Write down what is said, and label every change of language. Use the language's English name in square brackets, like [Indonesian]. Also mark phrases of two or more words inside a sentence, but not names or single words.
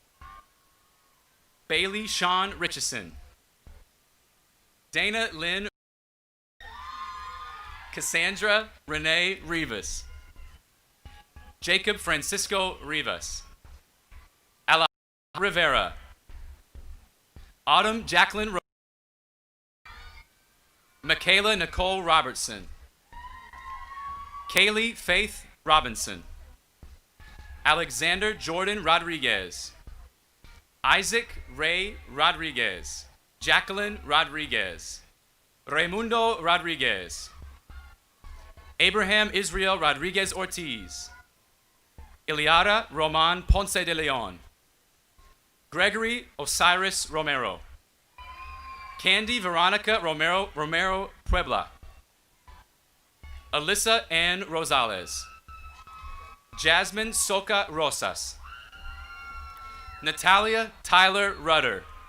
[English] Bailey Sean Richardson. Dana Lynn. Cassandra Renee Rivas. Jacob Francisco Rivas. Ala Rivera. Autumn Jacqueline Michaela Nicole Robertson. Kaylee Faith Robinson. Alexander Jordan Rodriguez. Isaac Ray Rodriguez. Jacqueline Rodriguez. Raimundo Rodriguez. Abraham Israel Rodriguez Ortiz. Iliara Roman Ponce de Leon. Gregory Osiris Romero. Candy Veronica Romero Puebla. Alyssa Ann Rosales. Jasmine Soca Rosas. Natalia Tyler Rudder.